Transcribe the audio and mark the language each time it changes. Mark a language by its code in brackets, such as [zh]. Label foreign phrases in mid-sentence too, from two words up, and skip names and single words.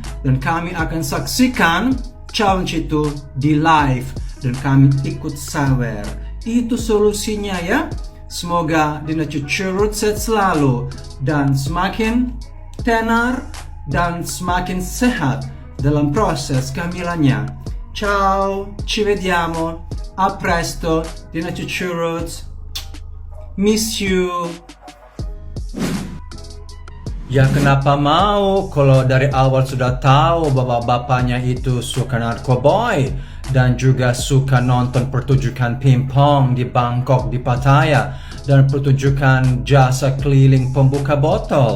[id] Dan kami akan saksikan challenge itu di live dan kami ikut sawer. Itu solusinya ya. Semoga Dina Cucuruts sehat selalu dan semakin tenar dan semakin sehat dalam proses kehamilannya. [it] Ciao, ci vediamo. A presto, Dina Cucuruts. [en] Miss you. [id] Ya kenapa mau kalau dari awal sudah tahu bapak-bapaknya itu suka narkoboy dan juga suka nonton pertunjukan pingpong di Bangkok di Pattaya dan pertunjukan jasa keliling pembuka botol.